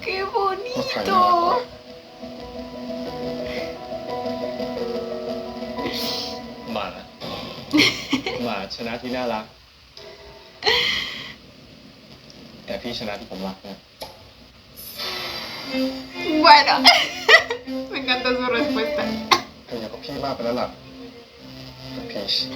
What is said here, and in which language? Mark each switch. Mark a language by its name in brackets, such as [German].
[Spanish] ¡Qué [Thai] ว่าใครน่ารักกว่า [Spanish] bonito! [Thai] หมา หมาชนะที่น่ารัก แต่พี่ชนะที่ผมรักนะ [Spanish] Bueno, me encanta su respuesta. [Thai] เธออยากกับพี่มากไปแล้วล่ะลูกพีช